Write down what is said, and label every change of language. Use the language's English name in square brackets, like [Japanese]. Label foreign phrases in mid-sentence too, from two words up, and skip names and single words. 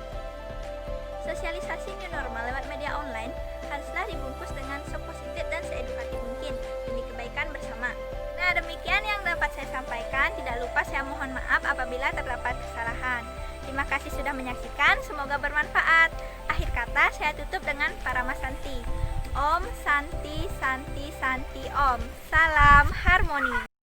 [Indonesian] Sosialisasi new normal lewat media online haruslah dibungkus dengan sepositif dan seedukatif mungkin demi kebaikan bersama. Nah, demikian yang dapat saya sampaikan. Tidak lupa saya mohon maaf apabila terdapat kesalahan. Terima kasih sudah menyaksikan, semoga bermanfaat. Akhir kata saya tutup dengan Parama Santi. [Sanskrit] Om Santi Santi Santi Om. [Indonesian] Salam harmoni.